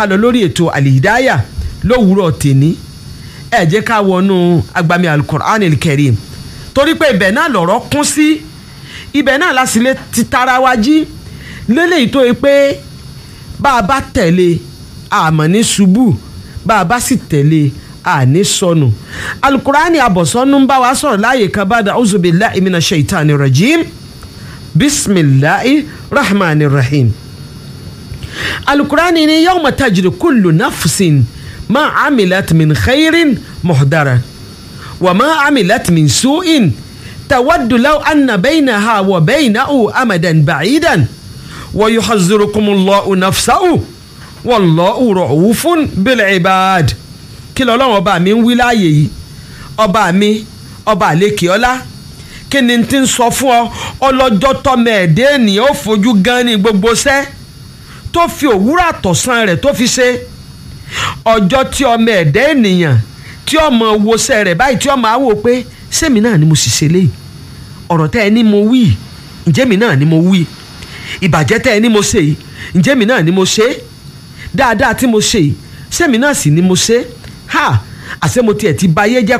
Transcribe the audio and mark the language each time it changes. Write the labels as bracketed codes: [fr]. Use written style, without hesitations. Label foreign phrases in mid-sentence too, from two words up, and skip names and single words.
[yo] lọ lórí ètò àlìdáyà lówùúrọ̀ tèní ẹ jẹ́ ká wọnú agbami [ar] القرآن الكريم [yo] torí pé ibẹ̀ náà lọ̀rọ̀ kún sí ibẹ̀ náà lásìlẹ̀ ti tara wa jí lélẹ́yìí tó yẹ pé bá a bá tẹ̀lé àmọ́ ní ṣubú bá a bá sì tẹ̀lé àní sọnù alukur'ani abọ̀sọ́nù ń bá wa sọ̀rọ̀ láàyè kan bá da [ar] أعوذ بالله من الشيطان الرجيم بسم الله الرحمن الرحيم [yo] alukur'ani ni [ar] يوم تجد كل نفس ما عملت من خير محضرا وما عملت من سوء تود لو أن بينها وبينه أمدا بعيدا ويحذركم الله نفسه والله رؤوف بالعباد [yo] kí lọ́lọ́run ọba mi ń wí láàyè yìí ọba mi ọba àlékè ọlá kí ni tí ń sọ fún ọ ọlọ́jọ́ tọmọ ẹ̀dẹ́ ènìyàn ó fojú gan ní gbogbo sẹ́ tó fi òwúrọ̀ àtọ̀sán rẹ̀ tó fi ṣe ọjọ́ tí ọmọ ẹ̀dẹ́ ènìyàn tí ọmọ wọṣẹ́ rẹ̀ báyìí tí ọmọ àwò pé sẹ́mi náà ni mo sì ṣe léyìí ọ̀rọ̀ tẹ́ ẹ ní mo wí ǹjẹ́ mi náà ni mo wí ìbàjẹ́ tẹ́ ẹ ní mo ṣe yìí ǹjẹ́ mi náà ni mo ṣe dáadáa tí mo ṣe yìí sẹ́mi náà sì ni mo ṣe ha àṣé mo tiẹ̀ ti bayé jẹ́